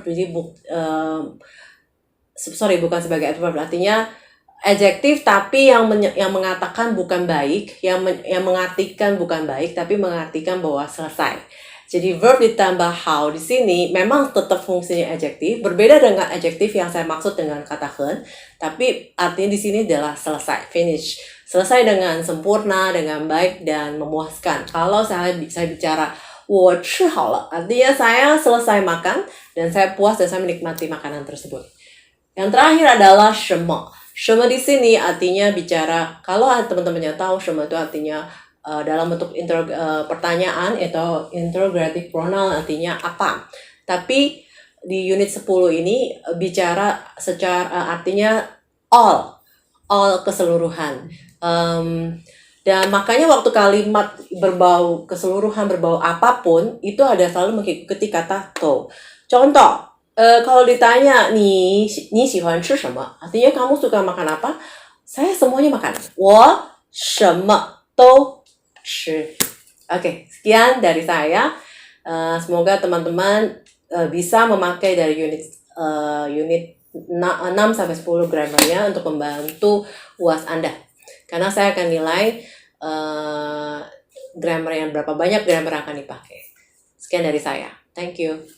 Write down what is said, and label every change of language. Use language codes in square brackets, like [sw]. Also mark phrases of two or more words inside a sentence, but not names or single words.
[id] Jadi bukan sebagai adverb, artinya adjektif tapi yang mengatakan bukan baik, yang mengartikan bukan baik, tapi mengartikan bahwa selesai. Jadi verb ditambah how di sini memang tetap fungsinya adjektif, berbeda dengan adjektif yang saya maksud dengan kata hen, tapi artinya di sini adalah selesai, finish, selesai dengan sempurna, dengan baik dan memuaskan. Kalau saya bicara [zh] 我吃好了, [id] artinya saya selesai makan dan saya puas dan saya menikmati makanan tersebut. Yang terakhir adalah 什么. 什么 di sini artinya bicara, kalau teman-temannya tahu 什么 itu artinya dalam bentuk pertanyaan atau [en] interrogative pronoun, [id] artinya apa. Tapi di unit 10 ini bicara secara artinya all keseluruhan. Dan makanya waktu kalimat berbau keseluruhan, berbau apapun, itu ada selalu mengikuti kata to. Contoh, kalau ditanya [zh] 你喜欢吃什么, [id] artinya kamu suka makan apa? Saya semuanya makan. [zh] 我什么都吃. [id] Oke, sekian dari saya. Semoga teman-teman bisa memakai dari unit 6 sampai 10 grammarnya untuk membantu UAS Anda. Karena saya akan nilai grammar yang berapa banyak grammar akan dipakai. Sekian dari saya. [en] Thank you.